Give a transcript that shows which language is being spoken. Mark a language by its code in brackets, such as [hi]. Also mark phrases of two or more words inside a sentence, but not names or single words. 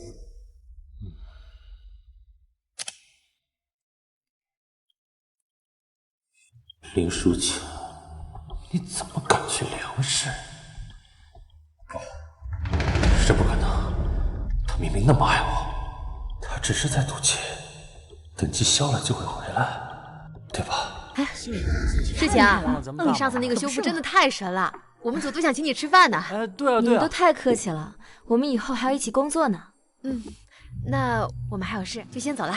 [zh] 林淑琴，你怎麼敢去梁氏？是不可能，他明明那麼愛我。他只是在賭氣，等氣消了就會回來，對吧？哎，世晴啊，你上次那個修復真的太神了，我們組都想請你吃飯呢。對啊，你們都太客氣了，我們以後還要一起工作呢。那我們還有事，就先走了。